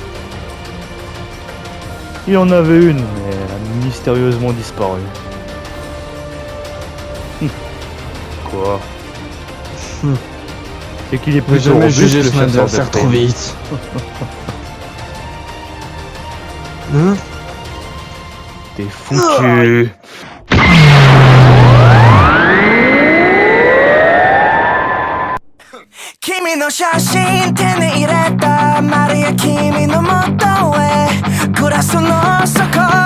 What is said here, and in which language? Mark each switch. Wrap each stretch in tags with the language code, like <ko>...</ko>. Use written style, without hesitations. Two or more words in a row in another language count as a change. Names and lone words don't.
<fr>Il en avait une, mais elle a mystérieusement disparu. Quoi? C'est qu'il est Je vais plutôt jamais robuste, juger le son chasseur de adversaire trop primes. vite. Hein? T'es foutu.</fr> <ja>君の写真手に入れたマリア君の元へグラスの底</ja>